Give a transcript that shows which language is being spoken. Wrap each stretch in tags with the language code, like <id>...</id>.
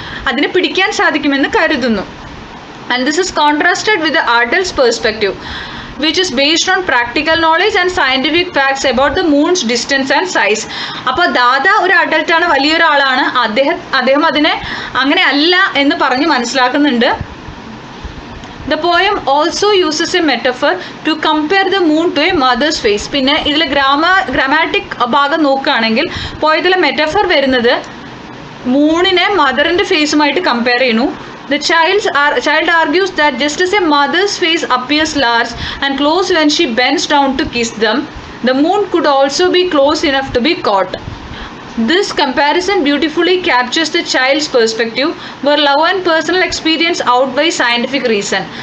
<ml>അതിനെ പിടിക്കാൻ സാധിക്കുമെന്ന് കരുതുന്നു.</ml> <en>And this is contrasted with the adult's perspective, which is based on practical knowledge and scientific facts about the moon's distance and size.</en> <ml>അപ്പോൾ ദാദ ഒരു അഡൽട്ടാണ്, വലിയൊരാളാണ്. അദ്ദേഹം അതിനെ അങ്ങനെ അല്ല എന്ന് പറഞ്ഞ് മനസ്സിലാക്കുന്നുണ്ട്.</ml> <en>The poem also uses a metaphor to compare the moon to a mother's face.</en> <ml>പിന്നെ ഇതിൽ ഗ്രാമാറ്റിക് ഭാഗം നോക്കുകയാണെങ്കിൽ പോയതിലെ മെറ്റഫർ വരുന്നത് മൂണിനെ മദറിൻ്റെ ഫേസുമായിട്ട് കമ്പയർ ചെയ്യുന്നു.</ml> <en>The child argues that just as a mother's face appears large and close when she bends down to kiss them, the moon could also be close enough to be caught. This comparison beautifully captures the child's perspective, where love and personal experience outweigh scientific reason.</en>